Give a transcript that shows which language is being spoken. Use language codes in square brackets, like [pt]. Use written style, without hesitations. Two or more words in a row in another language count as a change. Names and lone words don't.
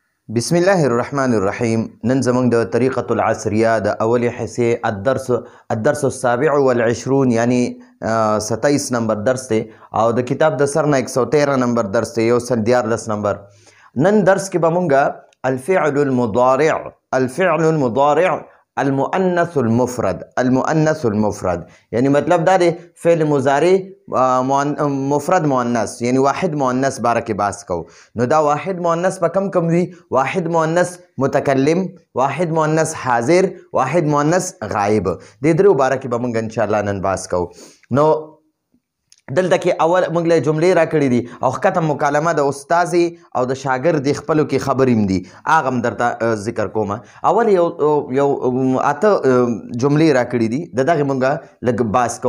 [ar] بسم الله الرحمن الرحيم. [ps] نن زمونږ د طریقة العصریه د اولې حصې [ar] الدرس السابع والعشرون [ps] یعنی 27 نمبر درس دی او د کتاب د سر نه 113 نمبر درس دی، 114 نمبر. نن درس کې به مونږ [ar] الفعل المضارع المؤنث المفرد [ps] یعنی مطلب دا دی فعل مضارع مفرد مؤنث یعنی واحد مؤنث باره کې بحث کوو. نو دا واحد مؤنث به کم وي؟ واحد مؤنث متکلم، واحد مؤنث حاضر، واحد مؤنث غائب. د درو باره کې به مونږ انشاءالله نن بحث کوو. نو دلته کې اول موږ له جملې راکړې دي او ښکته مکالمه د استازي او د شاګرد خپلو کې خبرې هم دي، هغه هم درته ذکر کوم. اول یو اته جملې راکړې دي، د دغې موږ لږ بحث کوو.